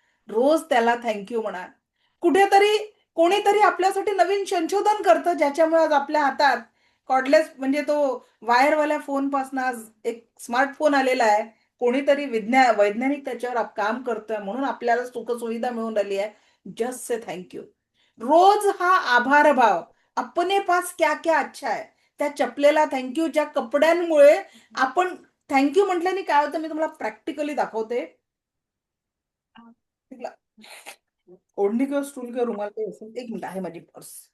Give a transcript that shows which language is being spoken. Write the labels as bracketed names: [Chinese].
[Marathi] रोज त्याला thank you म्हणा. कुठेतरी कोणीतरी आपल्यासाठी नवीन संशोधन करतं, ज्याच्यामुळे आज आपल्या हातात कॉर्डलेस म्हणजे तो वायरवाल्या फोनपासून आज एक स्मार्टफोन आलेला आहे. कोणीतरी वैज्ञानिक त्याच्यावर काम करतोय म्हणून आपल्याला सुखसुविधा मिळून राहिली आहे. [English] Just say thank you. [Marathi] रोज हा आभार भाव. [Hindi] अपने पास क्या क्या अच्छा है. [Marathi] त्या चपलेला थँक्यू. ज्या कपड्यांमुळे आपण थँक्यू म्हटल्याने काय होतं मी तुम्हाला प्रॅक्टिकली दाखवते. तिला ओढणी किंवा स्टूल किंवा रुमाल काही असेल. एक मिनिट आहे माझी पर्स.